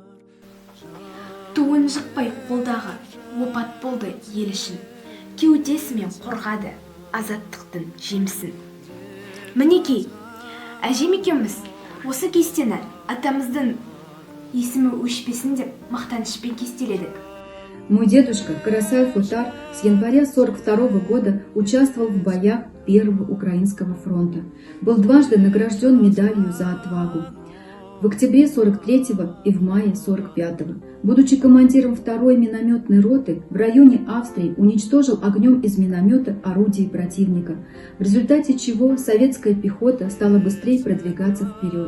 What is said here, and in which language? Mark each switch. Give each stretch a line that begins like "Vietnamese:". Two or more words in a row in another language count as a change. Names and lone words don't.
Kazakh: Туын жықпай қолдағы опат болды ел үшін, кеудесімен қорғады азаттықтың жемісін. Мінекей, әжем екеуміз осы кестені атамыздың есімі өшпесін деп мақтанышпен кестеледік.
Russian: Мой дедушка Карасаев Утар с января 1942 года участвовал в боях Первого Украинского фронта. Был дважды награжден медалью за отвагу. В октябре 43-го и в мае 45-го, будучи командиром 2-й минометной роты, в районе Австрии уничтожил огнем из миномета орудия противника, в результате чего советская пехота стала быстрее продвигаться вперед.